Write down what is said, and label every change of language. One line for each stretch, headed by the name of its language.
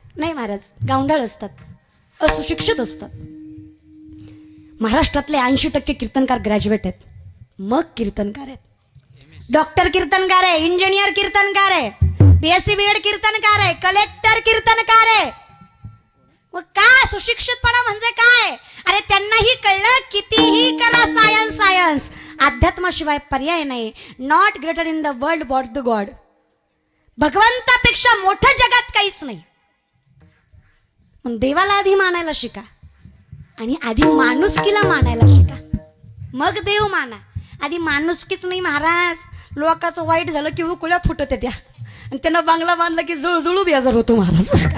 Marathi: नाही महाराज, गावंढळ असतात, असुशिक्षित असतात. महाराष्ट्रातले 80% कीर्तनकार ग्रॅज्युएट आहेत, मग कीर्तनकार आहेत. डॉक्टर कीर्तनकार आहे, इंजिनियर कीर्तनकार आहे, BSc BEd कीर्तनकार आहे, कलेक्टर कीर्तनकार आहे. मग काय सुशिक्षितपणा म्हणजे काय? अरे त्यांनाही कळलं कितीही करा सायन्स सायन्स, अध्यात्माशिवाय पर्याय नाही.
English: Not greater in the world but the god.
Marathi: भगवंतापेक्षा मोठं जगात काहीच नाही. मग देवाला आधी मानायला शिका आणि आधी माणुसकीला मानायला शिका, मग देव माना. आधी माणुसकीच नाही महाराज. लोकांचं वाईट झालं की उकळ्या फुटत त्या, आणि त्यांना बांगला बांधला की जुळजुळू बेजार होतो महाराज.